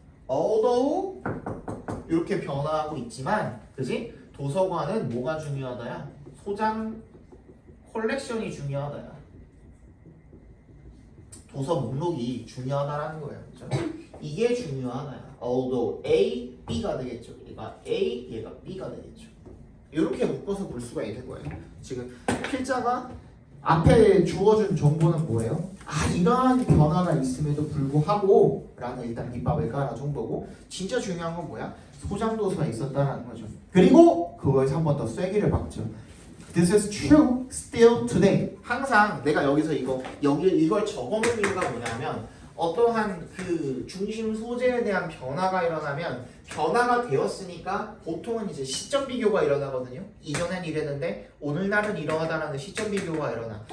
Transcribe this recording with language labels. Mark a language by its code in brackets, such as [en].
[ko] although 이렇게 변화하고 있지만, 그지? 도서관은 뭐가 중요하다야? 소장 콜렉션이 중요하다야. 도서 목록이 중요하다라는 거예요. 그렇죠? 이게 중요하다야. although A, B가 되겠죠. 얘가 A, 얘가 B가 되겠죠. 이렇게 묶어서 볼 수가 있는 거예요. 지금 필자가 앞에 주어준 정보는 뭐예요? 이러한 변화가 있음에도 불구하고 라는 일단 밑밥을 깔아준 거고, 진짜 중요한 건 뭐야? 소장도서가 있었다라는 거죠. 그리고 그거에서 한 번 더 쐐기를 박죠. [en] This is true still today. [ko] 항상 내가 여기서 이걸 적어놓은 이유가 뭐냐면 어떠한 그 중심 소재에 대한 변화가 일어나면 변화가 되었으니까 보통은 이제 시점 비교가 일어나거든요. 이전엔 이랬는데 오늘날은 이러하다라는 시점 비교가 일어나.